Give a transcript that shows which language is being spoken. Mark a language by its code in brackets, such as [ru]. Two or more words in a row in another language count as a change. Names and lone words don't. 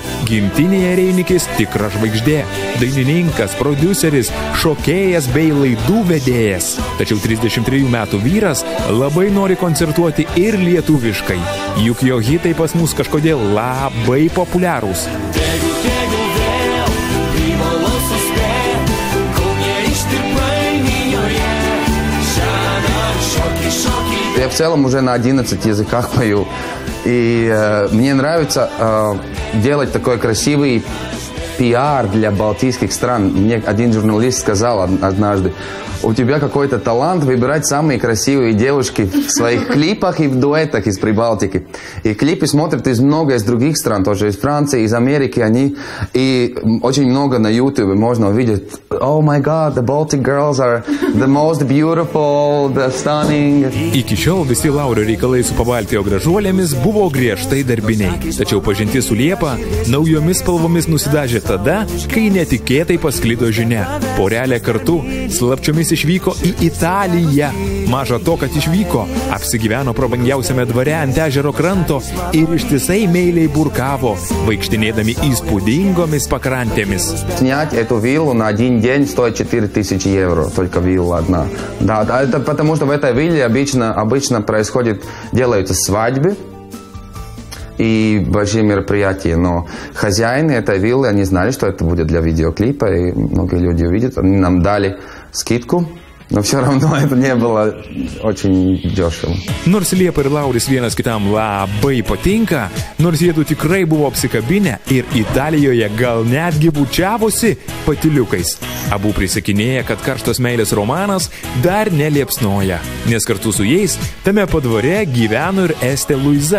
[lt] Gimtinėje Reinikis tikra žvaigždė. Dainininkas, prodiuseris, šokėjas bei laidų vedėjas. Tačiau 33 metų vyras labai nori koncertuoti ir lietuviškai. Juk jo hitai pas mus kažkodėl labai populiarūs. [ru] Я в целом уже на 11 языках пою. И мне нравится делать такой красивый пиар для балтийских стран. Мне один журналист сказал однажды: у тебя какой-то талант выбирать самые красивые девушки в своих клипах и в дуэтах из Прибалтики. И клипы смотрят много из других стран, тоже из Франции, из Америки. И очень много на YouTube можно увидеть. [en] Oh my God, the Baltic girls are the most beautiful, the stunning. [lt] Iki šiol visi Laurio reikalai su Pabaltijo gražuolėmis buvo griežtai darbiniai. Tačiau pažintis su Liepa naujomis spalvomis nusidažė tada, kai netikėtai pasklido žinia. Porelė kartu slapčiomis išvyko į Italiją. Maža to, kad išvyko, apsigyveno prabangiausiame dvare ant ežero kranto ir ištisai meiliai burkavo, vaikštinėdami įspūdingomis pakrantėmis. [ru] Снять эту виллу на один день стоит 4000 евро, только вилла одна. Да, это потому что в этой вилле обычно делаются свадьбы и большие мероприятия, но хозяины этой виллы, они знали, что это будет для видеоклипа, и многие люди увидят, они нам дали скидку. Но все равно это не было очень дешево. [lt] Nors Liepa ir Lauris vienas kitam labai patinka, nors jiedu tikrai buvo apsikabinę ir Italijoje gal netgi bučiavosi patyliukais. Abu prisikinėja, kad karštas meilės romanas dar neliepsnoja, nes kartu su jais tame padvare gyveno ir Estė Luiza.